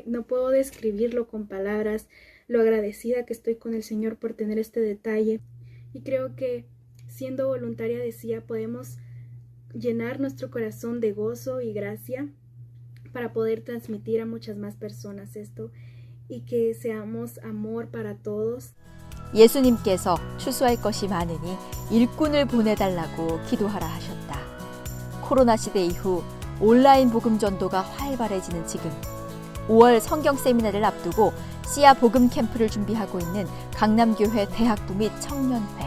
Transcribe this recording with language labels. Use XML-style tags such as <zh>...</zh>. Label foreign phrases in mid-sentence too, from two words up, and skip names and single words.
<es>No puedo describirlo con palabras, lo agradecida que estoy con el Señor por tener este detalle. Y creo que siendo voluntaria de CIA podemos llenar nuestro corazón de gozo y gracia para poder transmitir a muchas más personas esto y que seamos amor para todos.</es> <ko>예수님께서 추수할 것이 많으니 일꾼을 보내달라고 기도하라 하셨다. 코로나 시대 이후 온라인 복음 전도가 활발해지는 지금 5월 성경 세미나를 앞두고 씨야 복음 캠프를 준비하고 있는 강남교회 대학부 및 청년회.</ko>